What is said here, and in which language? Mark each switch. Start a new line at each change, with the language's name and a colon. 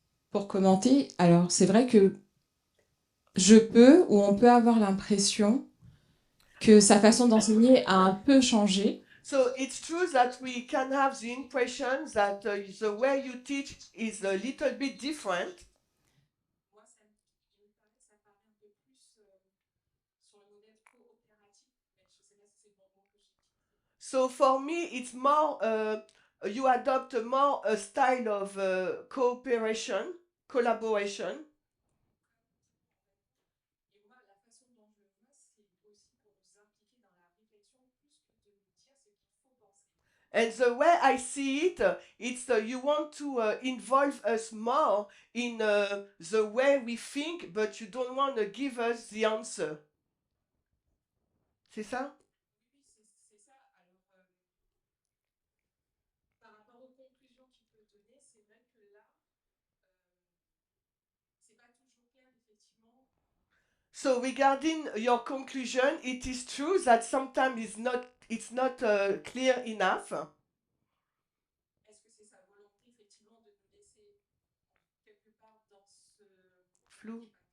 French: Pour commenter, alors c'est vrai que je peux ou on peut avoir l'impression que sa façon d'enseigner a un peu changé.
English: So it's true that we can have the impression that the way you teach is a little bit different.
French: Moi, ça me paraît que ça paraît un peu plus sur le modèle coopératif, mais je ne sais pas si c'est le bon mot que j'utilise.
English: So for me, it's more, you adopt more a style of cooperation, collaboration.
French: Et moi, la façon dont je le vois, c'est aussi pour nous impliquer dans la réflexion plus que de nous dire ce qu'il faut penser.
English: And the way I see it, it's you want to involve us more in the way we think, but you don't want to give us the answer.
French: C'est ça? Oui, c'est ça. Alors, par rapport aux conclusions qu'il peut donner, c'est vrai que là, c'est pas toujours clair, effectivement.
English: So regarding your conclusion, it is true that sometimes it's not clear enough.
French: Est-ce que c'est sa volonté, effectivement, de nous laisser quelque part dans ce Flou. qui est pas clair, dans ce flou?